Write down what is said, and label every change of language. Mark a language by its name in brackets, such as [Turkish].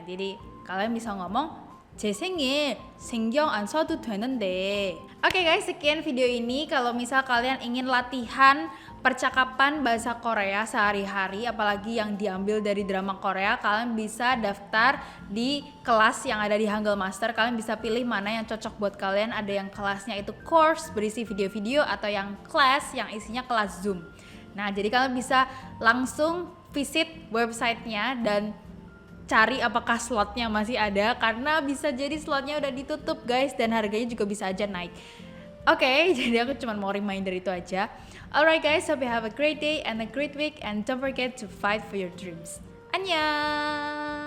[Indonesian] Jadi kalian bisa ngomong [Korean] 제 생일 신경 안 써도 되는데. [Indonesian] Oke guys, sekian video ini. Kalau misal kalian ingin latihan percakapan bahasa Korea sehari-hari, apalagi yang diambil dari drama Korea, kalian bisa daftar di kelas yang ada di Hangul Master. Kalian bisa pilih mana yang cocok buat kalian. Ada yang kelasnya itu course berisi video-video, atau yang kelas yang isinya kelas Zoom. Nah, jadi kalian bisa langsung visit websitenya dan cari apakah slotnya masih ada, karena bisa jadi slotnya udah ditutup guys, dan harganya juga bisa aja naik. Oke, jadi aku cuma mau reminder itu aja. [English] Alright guys, hope you have a great day and a great week, and don't forget to fight for your dreams. Annyeong!